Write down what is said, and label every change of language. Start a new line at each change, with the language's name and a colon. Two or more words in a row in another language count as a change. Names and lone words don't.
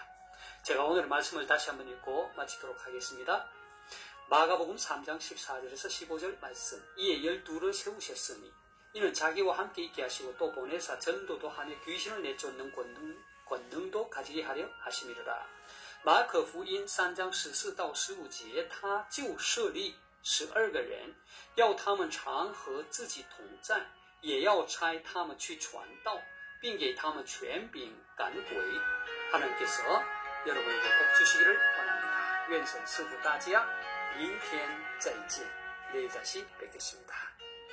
Korean: 제가 오늘 말씀을 다시 한번 읽고 마치도록 하겠습니다. 마가복음 3장 14절에서 15절 말씀. 이에 12를 세우셨으니 이는 자기와 함께 있게 하시고 또 보내사 전도도 하며 귀신을 내쫓는 권능도 가지게 하려 하심이라.
Chinese: 马可福音3章14到15节，他就设立12个人，要他们常和自己同在，也要差他们去传道，并给他们权柄赶鬼。
Korean: 하나님께서 여러분에게 복 주시기를 원합니다.
Chinese: 愿神赐福大家，明天再见，
Korean: 내일 다시 뵙겠습니다.